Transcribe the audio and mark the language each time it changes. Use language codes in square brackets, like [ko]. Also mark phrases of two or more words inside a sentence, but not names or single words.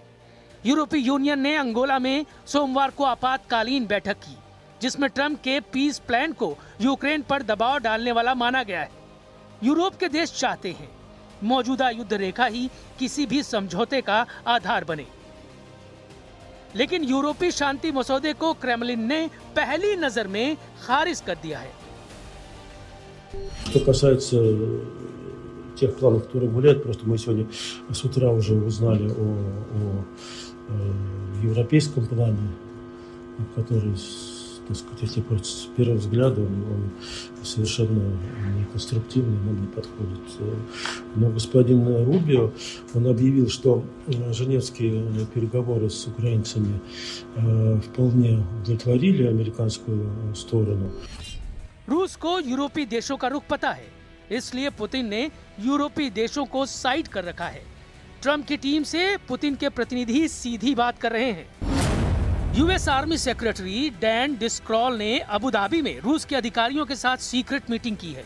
[hi] यूरोपीय यूनियन ने अंगोला में सोमवार को आपातकालीन बैठक की, जिसमें ट्रंप के [en] peace plan [hi] को यूक्रेन पर दबाव डालने वाला माना गया है। यूरोप के देश चाहते हैं मौजूदा युद्ध रेखा ही किसी भी समझौते का आधार बने, लेकिन यूरोपीय शांति मसौदे को क्रेमलिन ने पहली नजर में खारिज कर दिया है। [ru] Что касается тех планов, которые гуляют, просто мы сегодня с утра уже узнали о европейском плане, который, так сказать, если с первого взгляда он совершенно неконструктивный, он не подходит Но господин Рубио, он объявил, что женевские переговоры с украинцами вполне удовлетворили американскую сторону. [hi] रूस को यूरोपीय देशों का रुख पता है, इसलिए पुतिन ने यूरोपीय देशों को साइड कर रखा है। ट्रंप की टीम से पुतिन के प्रतिनिधि सीधी बात कर रहे हैं। [en] US Army Secretary [hi] डैन डिस्क्रॉल ने अबू धाबी में रूस के अधिकारियों के साथ [en] secret meeting [hi] की है।